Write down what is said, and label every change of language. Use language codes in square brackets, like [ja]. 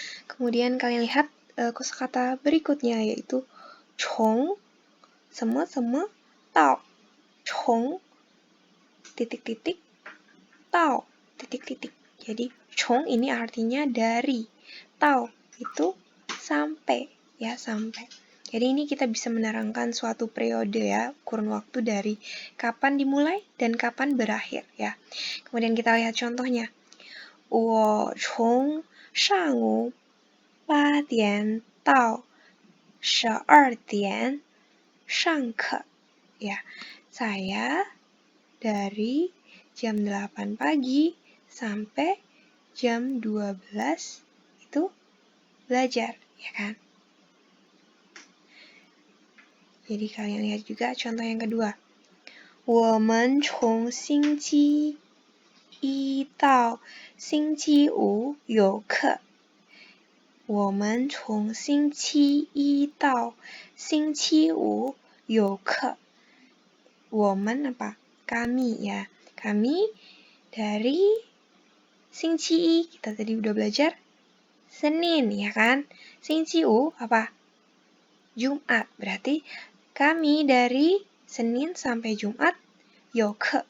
[id] Kemudian kalian lihat kosakata berikutnya yaitu 从 什么 到 从 titik-titik 到 titik-titik. Jadi 从 ini artinya dari, 到 itu sampai ya, sampai. Jadi ini kita bisa menerangkan suatu periode ya, kurun waktu dari kapan dimulai dan kapan berakhir ya. Kemudian kita lihat contohnya. [zh] 我从上午8点到12点上课 ya. [id] Saya dari jam 8 pagi sampai jam 12 itu belajar, ya kan? Jadi kalian lihat juga contoh yang kedua. [zh] 我们从星期一到星期五有课. 我们从星期一到星期五有课。 [id] 我们apa? Kami ya. Kami dari Singci kita tadi udah belajar Senin ya kan. Singciu apa? Jumat. Berarti kami dari Senin sampai Jumat yo ke.